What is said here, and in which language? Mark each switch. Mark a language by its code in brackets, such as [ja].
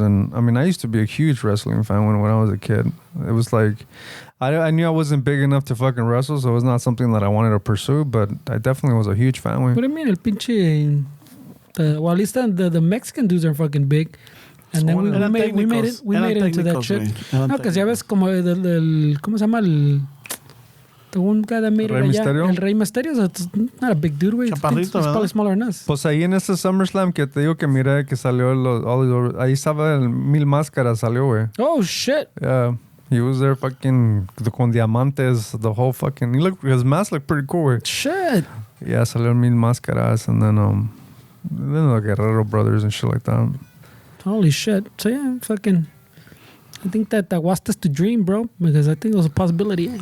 [en] And I mean, I used to be a huge wrestling fan when I was a kid. It was like, I knew I wasn't big enough to fucking wrestle, so it was not something that I wanted to pursue, but I definitely was a huge fan. What do you mean? El pinche. Well, at least the Mexican dudes are fucking big. And then we made it into that shit. No, because ya ves como del ¿cómo se llama the one guy that made [es] Rey it allá? Mysterio? El Rey Mysterio. [en] So it's not a big dude, güey. [es] Chaparrito, [en] He's probably [es] ¿verdad? [en] smaller than us. [es] Pues ahí en ese SummerSlam que te digo que miré que salió ahí estaba el Mil Máscaras salió, güey. [en] Oh, shit. Yeah. He was there fucking con diamantes, the whole fucking, his mask looked pretty cool, güey. Shit. Yeah, salió Mil Máscaras, and then the Guerrero brothers and shit like that. Holy shit. So yeah, fucking. I think that wants us to dream, bro, because I think it was a possibility.